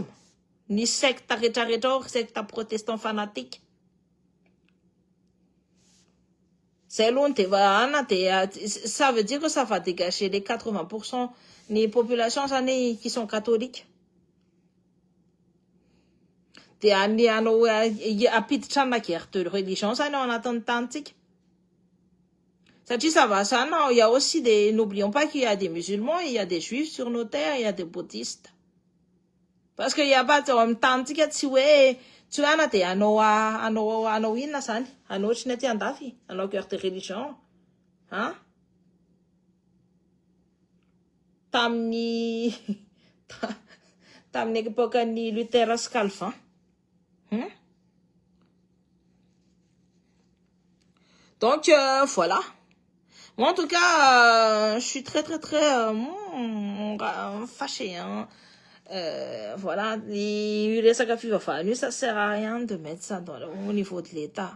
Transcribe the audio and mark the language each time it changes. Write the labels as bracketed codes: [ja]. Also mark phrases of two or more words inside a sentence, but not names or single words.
[fr] Ni secte secte protestant fanatique. C'est long, ça veut dire que ça va dégager les 80% des populations qui sont catholiques. [mg] De anao apiditra na [fr] guerre de religion [mg] zany ao anatin'ny tantsika. [fr] Satria ça va ça non, il y a aussi des, n'oublions pas qu'il y a des musulmans, il y a des juifs sur nos terres, il y a des bouddhistes. Parce que il y a pas [mg] de tantsika tsy hoe ana de anao inona zany, anao tsy nety andafy, anao [fr] guerre de religion. Hein? [mg] Tamin'ny époque-ny Luther sy Calvin. [fr] Donc voilà. Moi en tout cas je suis très fâchée hein. Voilà, les sacrifices, ça sert à rien de mettre ça au niveau de l'État.